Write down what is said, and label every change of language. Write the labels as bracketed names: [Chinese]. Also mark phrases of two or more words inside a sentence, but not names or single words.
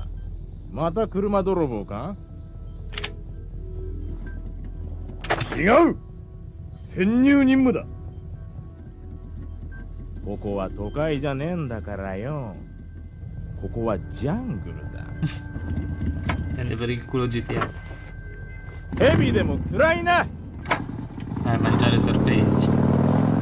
[Japanese] また車泥棒か？違う！潜入任務だ。ここは都会じゃねえんだからよ。ここはジャングルだ。 [Italian] Prende per il culo GTA. [Japanese] ヘビでも食らいな。 [Italian] Mangiare serpenti.